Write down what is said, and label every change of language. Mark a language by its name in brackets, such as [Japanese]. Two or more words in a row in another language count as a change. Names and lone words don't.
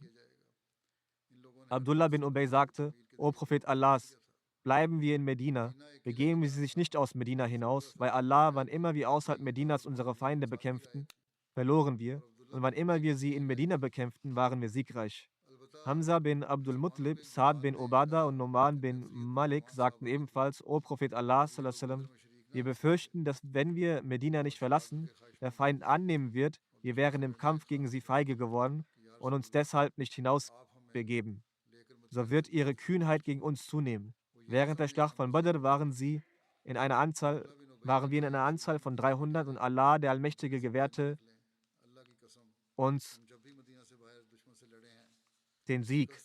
[German] Abdullah bin Ubay sagte: O Prophet Allahs, bleiben wir in Medina, begeben Sie sich nicht aus Medina hinaus, weil Allah, wann immer wir außerhalb Medinas unsere Feinde bekämpften, verloren wir, und wann immer wir sie in Medina bekämpften, waren wir siegreich. Hamza bin Abdul Muttalib, Saad bin Ubada und Numan bin Malik sagten ebenfalls: O Prophet Allah, [Arabic] صلى الله عليه وسلم, [German] wir befürchten, dass wenn wir Medina nicht verlassen, der Feind annehmen wird, wir wären im Kampf gegen sie feige geworden und uns deshalb nicht hinausbegeben. So wird ihre Kühnheit gegen uns zunehmen. Während der Schlacht von Badr waren wir in einer Anzahl von 300 und Allah, der Allmächtige, gewährte uns den Sieg.